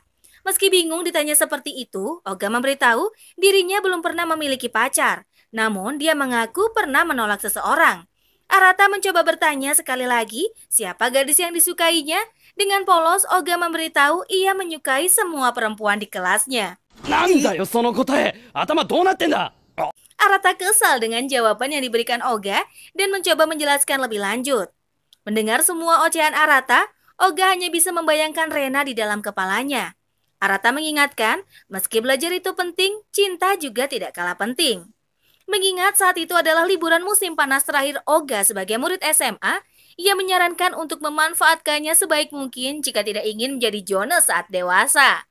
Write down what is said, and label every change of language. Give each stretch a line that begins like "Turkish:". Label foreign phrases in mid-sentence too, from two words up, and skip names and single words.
Indonesian: Meski bingung ditanya seperti itu, Oga memberitahu dirinya belum pernah memiliki pacar. Namun dia mengaku pernah menolak seseorang. Arata mencoba bertanya sekali lagi siapa gadis yang disukainya. Dengan polos, Oga memberitahu ia menyukai semua perempuan di kelasnya.
Japanese: なんだよその答え頭どうなってんだ
Indonesian: Arata kesal dengan jawaban yang diberikan Oga dan mencoba menjelaskan lebih lanjut. Mendengar semua ocehan Arata, Oga hanya bisa membayangkan Rena di dalam kepalanya. Arata mengingatkan, meski belajar itu penting, cinta juga tidak kalah penting. Mengingat saat itu adalah liburan musim panas terakhir Oga sebagai murid SMA, ia menyarankan untuk memanfaatkannya sebaik mungkin jika tidak ingin menjadi Jonas saat dewasa.